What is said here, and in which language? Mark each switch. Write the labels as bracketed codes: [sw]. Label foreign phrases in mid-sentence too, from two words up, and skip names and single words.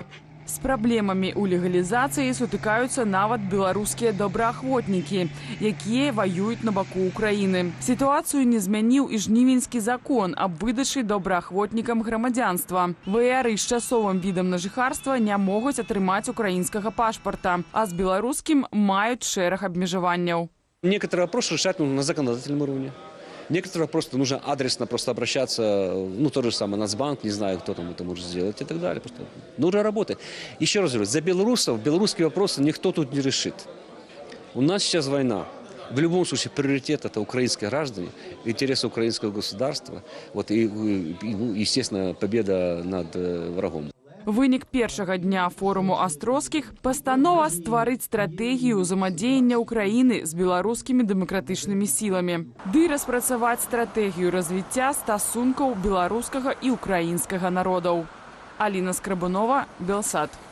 [be] З праблемамі ў легалізацыі сутыкаюцца нават беларускія добраахвотнікі, якія ваююць на баку Украіны. Сітуацыю не змяніў і жнівеньскі закон аб выдачы добраахвотнікам грамадзянства. ВРы з часовым відам на жыхарства не могуць атрымаць украінскага пашпарта, а з беларускім маюць шэраг абмежаванняў. [ru] Некоторые вопросы решать на законодательном уровне. Некоторые просто нужно адресно просто обращаться, ну, то же самое, Нацбанк, не знаю, кто там это может сделать и так далее. Просто нужно работать. Еще раз говорю, за белорусов белорусские вопросы никто тут не решит. У нас сейчас война. В любом случае, приоритет – это украинские граждане, интересы украинского государства, вот, и ну, естественно, победа над врагом. [be] Вынік першага дня форуму Астрозскіх – пастанова стварыць стратэгію ўзаемадзеяння Украіны з беларускімі дэмакратычнымі сіламі, ды распрацаваць стратэгію развіцця стасункаў беларускага і украінскага народаў. Аліна Скрабунова, Белсат.